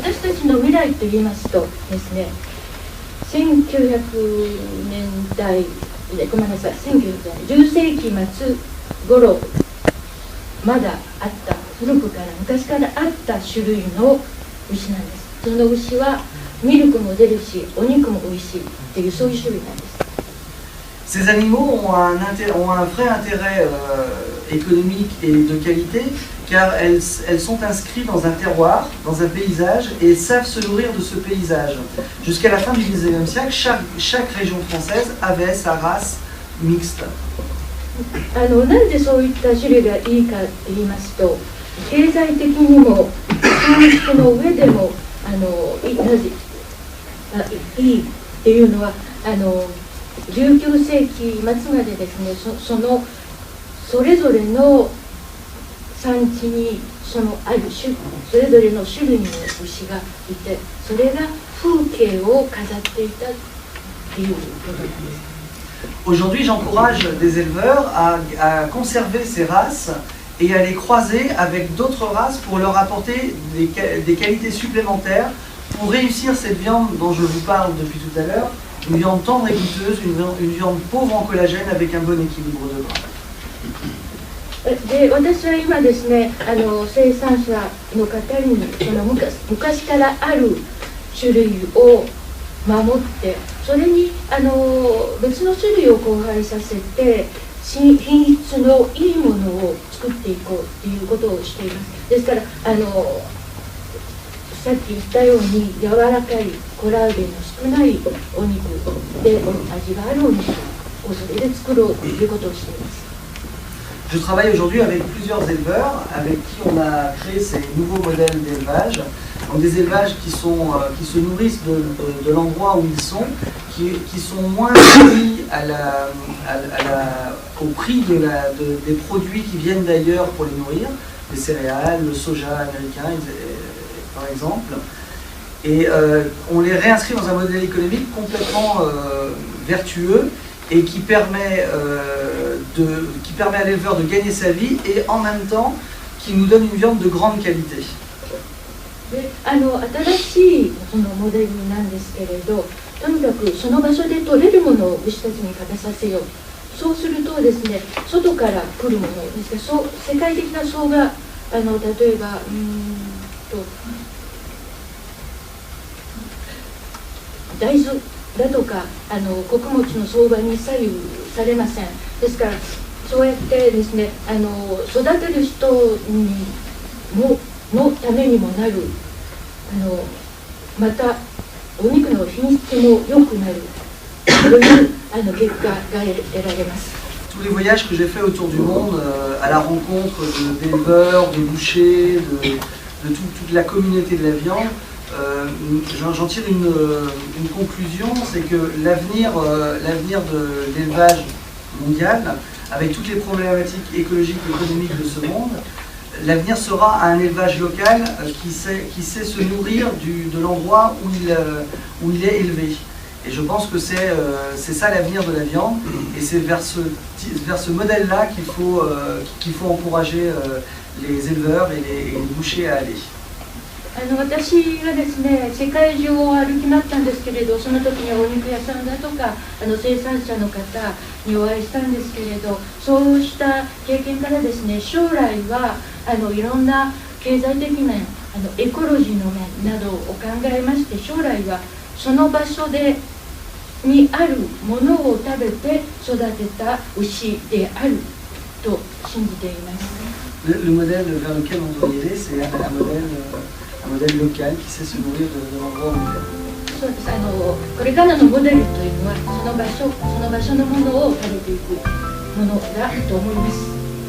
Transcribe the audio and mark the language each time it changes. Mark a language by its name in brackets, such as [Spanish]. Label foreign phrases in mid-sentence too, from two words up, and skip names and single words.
[Japanese] 私たちの未来といいますとですね、1900年代、ごめんなさい、10世紀末頃まだあった古くから昔からあった種類の牛なんです。その牛はミルクも出るしお肉も美味しいっていうそういう種類なんです。 [French] Ces animaux ont un vrai intérêt économique et de qualité car elles sont inscrites dans un terroir, dans un paysage et savent se nourrir de ce paysage. Jusqu'à la fin du 19e siècle, chaque région française avait sa race mixte. [Japanese] なんでそういった種類がいいかって言いますと、経済的にも産出の上でもいいっていうのは19世紀末までですね、それぞれの産地にあるそれぞれの種類の牛がいて、それが風景を飾っていたっていうことなんです。 [French] Aujourd'hui, j'encourage des éleveurs à conserver ces races et à les croiser avec d'autres races pour leur apporter des qualités supplémentaires pour réussir cette viande dont je vous parle depuis tout à l'heure, une viande tendre et goûteuse, une viande pauvre en collagène avec un bon équilibre de gras. [Japanese] で、私は今ですね、生産者の方に昔からある種類を守って、それに別の種類を交配させて品質のいいものを作っていこうっていうことをしています。ですからさっき言ったように柔らかいコラーゲンの少ないお肉で味があるお肉をそれで作ろうということをしています。 [French] Je travaille aujourd'hui avec plusieurs éleveurs avec qui on a créé ces nouveaux modèles d'élevage. Donc des élevages qui se nourrissent de l'endroit où ils sont, qui sont moins soumis au prix des produits qui viennent d'ailleurs pour les nourrir, les céréales, le soja américain par exemple. Et on les réinscrit dans un modèle économique complètement vertueux et qui permet à l'éleveur de gagner sa vie et en même temps qui nous donne une viande de grande qualité. [Japanese] で新しいそのモデルなんですけれど、とにかくその場所で取れるものを牛たちに食べさせよう。そうするとですね、外から来るものですね、世界的な層が例えば大豆だとか穀物の相場に左右されません。ですからそうやってですね、育てる人のためにもなる、またお肉の品質も良くなるという結果が得られます。 [French] tous les voyages que j'ai faits autour du monde, à la rencontre d'éleveurs, de bouchers, de toute la communauté de la viande, j'en tire une conclusion, c'est que l'avenir de l'élevage mondial, avec toutes les problématiques écologiques et économiques de ce monde, l'avenir sera un élevage local qui sait se nourrir de l'endroit où il est élevé. Et je pense que c'est ça l'avenir de la viande, et c'est vers ce modèle-là qu'il faut encourager les éleveurs et les bouchers à aller. [Japanese] 私がですね、世界中を歩き回ったんですけれど、その時にはお肉屋さんだとか生産者の方にお会いしたんですけれど、そうした経験からですね、将来はいろんな経済的なエコロジーの面などを考えまして、将来はその場所にあるものを食べて育てた牛であると信じています。 [French] Le modèle vers lequel on doit y aller, c'est un modèle local qui sait se nourrir de l'endroit où il est. [Japanese] そうです。これからのモデルというのはその場所のものを食べていくものだと思います。